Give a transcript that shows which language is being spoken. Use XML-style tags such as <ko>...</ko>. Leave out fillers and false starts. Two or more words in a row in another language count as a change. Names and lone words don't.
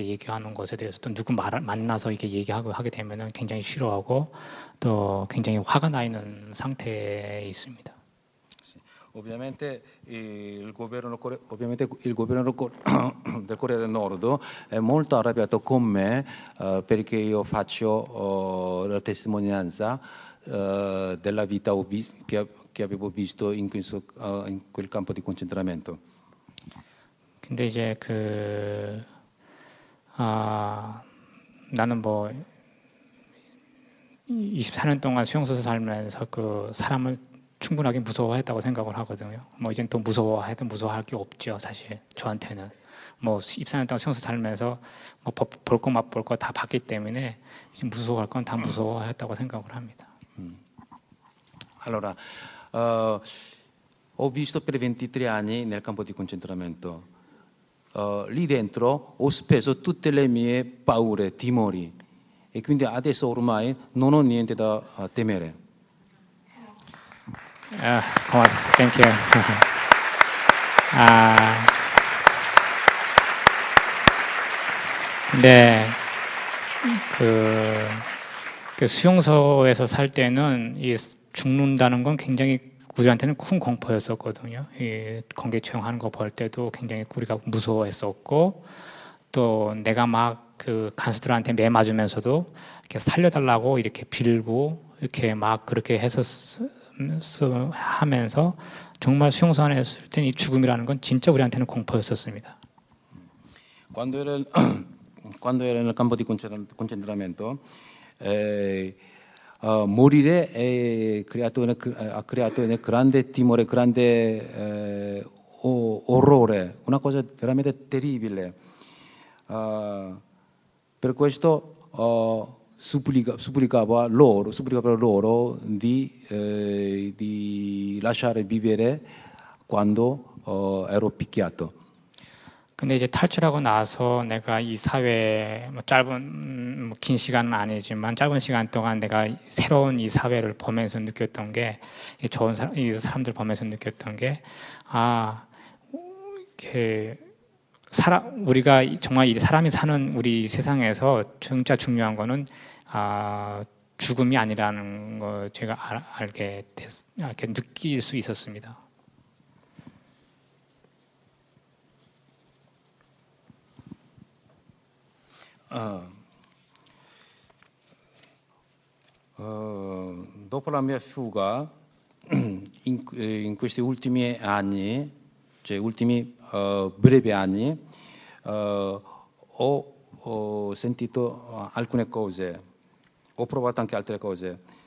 <ko>얘기하는 것에 대해서 또 누구 만나서 이렇게 얘기하고 하게 되면은 굉장히 싫어하고 또 굉장히 화가 나 있는 상태에 있습니다.</ko> <it>Ovviamente il governo del Corea del Nord è molto arrabbiato con me perché io faccio la testimonianza della vita che avevo visto in quel campo di concentramento.</it> <ko>근데 이제 나는 뭐 24년 동안 수용소에서 살면서 그 사람을 충분하게 무서워했다고 생각을 하거든요. 뭐 이젠 또 무서워해도 무서워할 게 없죠, 사실 저한테는. 뭐 24년 동안 수용소 살면서 뭐 볼 거 맛볼 거 다 봤기 때문에 무서워할 건 다 무서워했다고 생각을 합니다.</ko> <it>Allora, ho visto per 23 anni nel campo di concentramento. Lì dentro ho speso tutte le mie paure, timori e quindi adesso ormai non ho niente da temere.</it> <ko>고맙습니다.</ko> <en>Thank you.</en> <ko>근데 그 수용소에서 살 때는 이 죽는다는 건 굉장히 우리한테는 큰 공포였었거든요. 이 공개 채용하는 거 볼 때도 굉장히 우리가 무서워했었고, 또 내가 막 그 간수들한테 매 맞으면서도 이렇게 살려달라고 이렇게 빌고 이렇게 막 그렇게 해서 하면서 정말 수용소 안에 있을 땐 이 죽음이라는 건 진짜 우리한테는 공포였었습니다.</ko> <it>Quando ero nel campo di concentramento, morire ha creato un grande timore, grande orrore, una cosa veramente terribile. Per questo supplicavo loro di lasciare vivere quando ero picchiato.</it> <ko>근데 이제 탈출하고 나서 내가 이 사회 뭐 짧은 긴 시간은 아니지만 짧은 시간 동안 내가 새로운 이 사회를 보면서 느꼈던 게 이 사람들 보면서 느꼈던 게 우리가 정말 이 사람이 사는 우리 세상에서 진짜 중요한 거는 죽음이 아니라는 거 제가 알게 느낄 수 있었습니다.</ko> <it>Dopo la mia fuga, in questi ultimi anni, cioè ultimi brevi anni, ho sentito alcune cose, ho provato anche altre cose.</it>